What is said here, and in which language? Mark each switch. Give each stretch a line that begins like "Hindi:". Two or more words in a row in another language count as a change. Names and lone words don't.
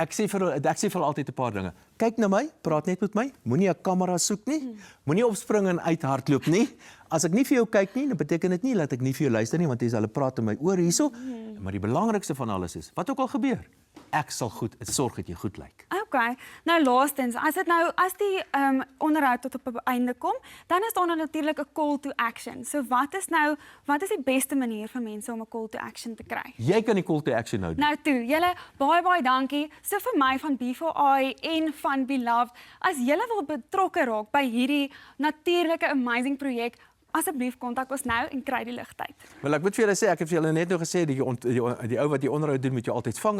Afrikaans: Ek sê vir hulle altyd 'n paar dinge. Kyk na my, praat net met my, moenie 'n kamera soek nie, moenie opspring en uithardloop nie. As ek nie vir jou kyk nie, dan beteken dit nie dat ek nie vir jou luister nie, want jy sal praat in my oor hierso. Maar die belangrikste van alles is, wat ook al gebeur, ek sal sorg dat jy goed lyk. Okay, nou laastens, as die onderhoud tot op 'n einde kom, dan is daar nou natuurlik 'n
English: call to action.
Afrikaans: So wat is die beste manier vir mense om 'n
English: call to action
Afrikaans: te kry? Jy kan die
English: call to action
Afrikaans: nou doen. Nou toe, julle baie dankie. So vir my van B4I en van Beloved, as julle wil betrokke raak by hierdie natuurlike amazing projek, asseblief kontak ons nou en kry die ligtyd. Wel ek moet vir julle sê, ek het vir julle net nou gesê die ou wat die onderhoud doen met jou altyd vang.